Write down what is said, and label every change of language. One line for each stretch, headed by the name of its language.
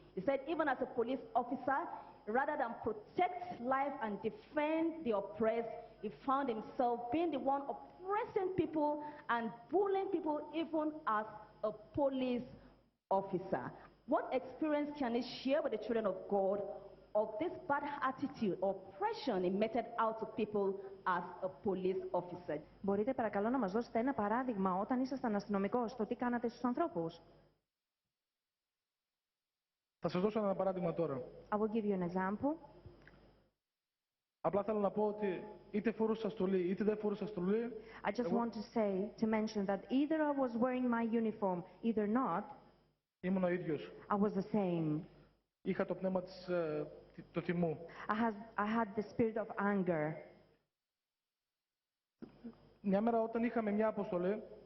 English: He said even as a police officer, rather than protect life and defend the oppressed, he found himself being the one oppressing people and bullying people even as a police officer. What experience can he share with the children of God of this bad attitude, oppression he meted out to people as a police officer?
Greek: Μπορείτε παρακαλώ να μας δώσετε ένα παράδειγμα όταν ήσασταν αστυνομικός, το τι κάνατε στους ανθρώπους. Θα σας δώσω ένα παράδειγμα τώρα.
English: I will give you an example.
Greek: Απλά θέλω να πω ότι είτε φορούσα στολή είτε δεν φορούσα στολή.
English: I just want to mention that either I was wearing my uniform, either not.
Greek: Ήμουν ο ίδιος.
English: I was the same.
Greek: Είχα το πνεύμα του θυμού.
English: I had the spirit of anger.
Greek: Μια μέρα όταν είχαμε μια αποστολή,